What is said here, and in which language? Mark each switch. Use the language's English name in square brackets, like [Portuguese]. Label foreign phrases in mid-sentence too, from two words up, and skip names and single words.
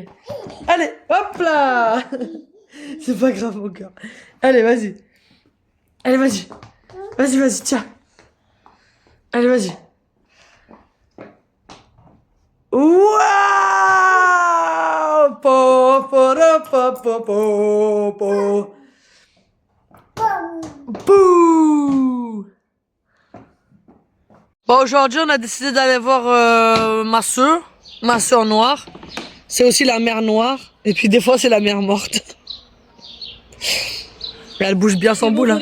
[French] Allez, hop là. C'est pas grave, mon cœur. Allez, vas-y. Allez, vas-y. Vas-y, vas-y, tiens. Allez, vas-y. Waouh. Po, po, ro, po, po, po, po. Bouh. Bon, aujourd'hui, on a décidé d'aller voir ma soeur noire. C'est aussi la mer noire. Et puis, des fois, c'est la mer morte. Et elle bouge bien son bout, là.